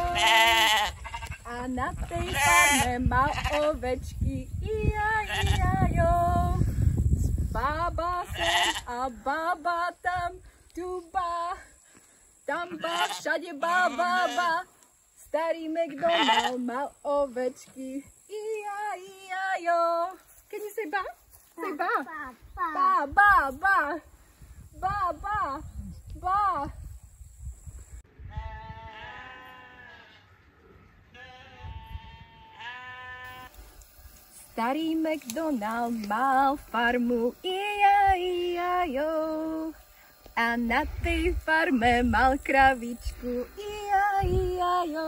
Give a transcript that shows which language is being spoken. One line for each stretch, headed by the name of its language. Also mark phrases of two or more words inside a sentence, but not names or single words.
Slovak: A na tej farme mal ovečky, i-ja-jo. Baba sem a baba tam, tu ba, tam ba, všade ba. Starý McDonald mal ovečky, i-ja-jo.
English: Can you say ba? Say ba. Ba.
Slovak: Starý McDonald mal farmu, i-ja-jo. A na tej farme mal kravičku, i-ja-jo.